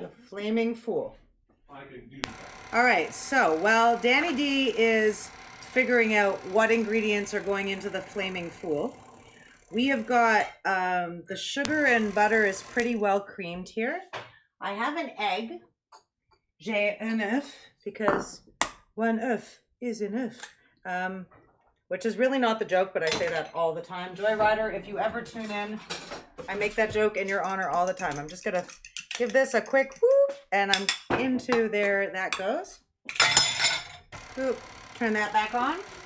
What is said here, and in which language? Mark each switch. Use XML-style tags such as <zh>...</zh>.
<en>The Flaming Fool. I can do that. All right, so while Danny D is figuring out what ingredients are going into the Flaming Fool, we have got the sugar and butter is pretty well creamed here. I have an egg.</en> <fr>J'ai un œuf,</fr> <en>because one œuf is enough. Which is really not the joke, but I say that all the time. Joy Rider, if you ever tune in, I make that joke in your honor all the time. I'm just gonna give this a quick whoop, and I'm into there. That goes. Whoop. Turn that back on.</en>